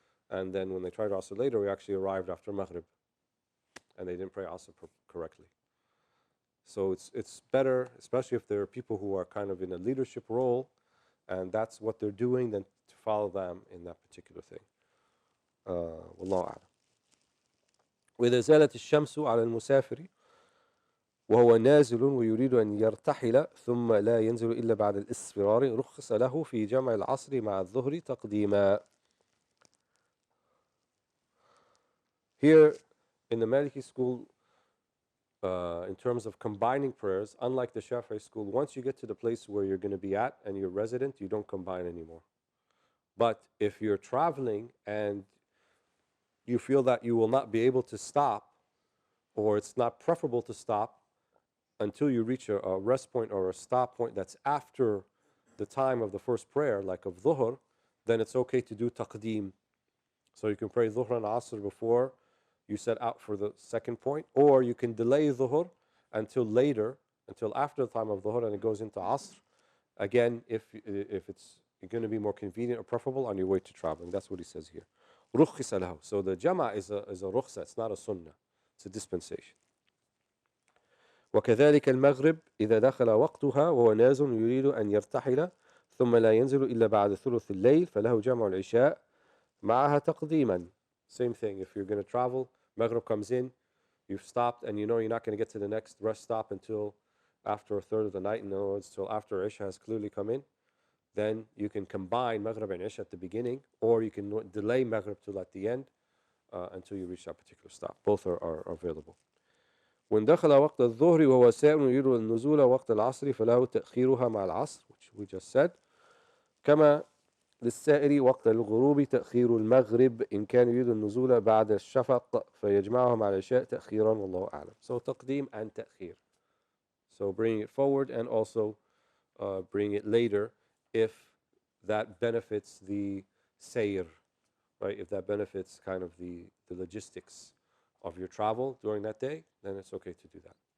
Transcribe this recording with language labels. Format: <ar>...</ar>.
<en>And then when they tried asr later, we actually arrived after maghrib, and they didn't pray asr correctly. So it's better, especially if there are people who are kind of in a leadership role, and that's what they're doing, than to follow them in that particular thing.</en> <ar>Wallahu a'lam. وإذا زالت الشمس على المسافر وهو نازل ويريد أن يرتحل ثم لا ينزل إلا بعد الإصفرار رخص له في جمع العصر مع الظهر تقديما.</ar> <en>Here in the Maliki school, in terms of combining prayers, unlike the Shafi'i school, once you get to the place where you're going to be at and you're resident, you don't combine anymore. But if you're traveling and you feel that you will not be able to stop, or it's not preferable to stop until you reach a rest point or a stop point that's after the time of the first prayer, like of dhuhr, then it's okay to do taqdeem. So you can pray dhuhr and asr before you set out for the second point, or you can delay dhuhr until later, until after the time of dhuhr, and it goes into asr. Again, if it's going to be more convenient or preferable on your way to traveling. That's what he says here.</en> <ar>رُخِّصَ لَهُ.</ar> <en>So the jama is a rukhsa, it's not a sunnah, it's a dispensation.</en> <ar>وكذلك المغرب إذا دخل وقتها وهو نازل يريد أن يرتحل ثم لا ينزل إلا بعد ثلث الليل فله جمع العشاء معها تقديما.</ar> <en>Same thing, if you're going to travel, Maghrib comes in, you've stopped, and you know you're not going to get to the next rest stop until after a third of the night, in other words, till after Isha has clearly come in, then you can combine Maghrib and Isha at the beginning, or you can delay Maghrib till at the end until you reach that particular stop. Both are available.</en> <ar>وإن دخل وقت الظهر وهو سائر يريد النزول وقت العصر فله تأخيرها مع العصر,</ar> <en>which we just said.</en> <ar>كما للسائر وقت الغروب تأخير المغرب إن كان يريد النزول بعد الشفق فيجمعها مع العشاء تأخيرا والله أعلم.</ar> <en>So تقديم and تأخير. So bring it forward and also bring it later if that benefits the sayr, right? If that benefits kind of the logistics of your travel during that day, then it's okay to do that.</en>